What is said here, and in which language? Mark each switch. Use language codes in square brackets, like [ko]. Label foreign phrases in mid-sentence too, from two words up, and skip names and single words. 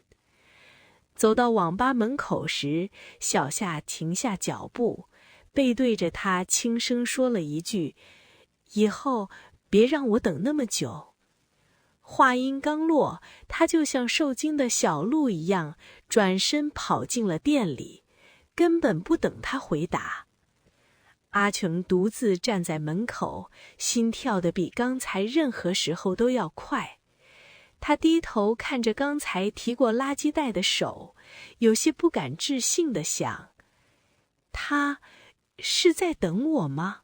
[zh] 走到網吧門口時，小夏停下腳步，背對着他輕聲說了一句：“以後別讓我等那麼久。” 話音剛落，他就像受驚的小鹿一樣，轉身跑進了店裡，根本不等他回答。阿成獨自站在門口，心跳得比剛才任何時候都要快。他低頭看着剛才提過垃圾袋的手，有些不敢置信地想：他是在等我嗎？